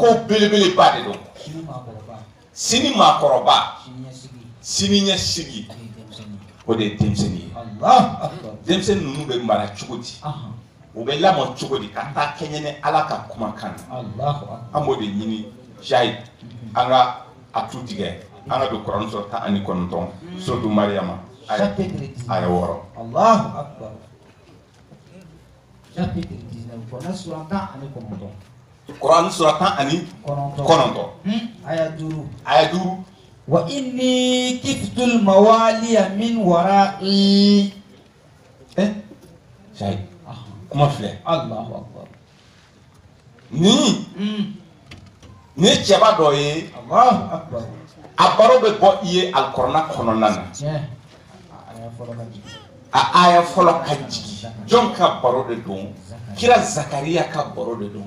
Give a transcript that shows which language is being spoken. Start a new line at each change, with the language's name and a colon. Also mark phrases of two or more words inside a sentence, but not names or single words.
Bambara: belebeleba de don sini maakɔrɔba sini ɲɛsigi o de ye denmisɛnnin ye denmisɛnnin ninnu bɛ mara cogo di u bɛ lamɔ cogo di ka taa kɛɲɛ ni ala ka kumakan na an b'o de ɲini Jayi an ka a tu tigɛ an ka don Kuranɛ sɔrɔ 19 suratu Mariyama aya 6.
Arabic: Allahu akbar.
Bambara: Chapitre 19 Kuranɛ sura 19. Kuranɛ sura 19 aya 5. aya 5
Arabic: wa inni kiftul mawaliya min wara'i
Bambara: Jayi kuma filɛ
Arabic: Allahu akbar.
Bambara: ni ye cɛba dɔ ye
Arabic: Allahu akbar.
Bambara: a baro bɛ bɔ i ye alikuranɛ kɔnɔna na a aya fɔlɔ ka jigin jɔn ka baro de don kira Zakariya ka baro de don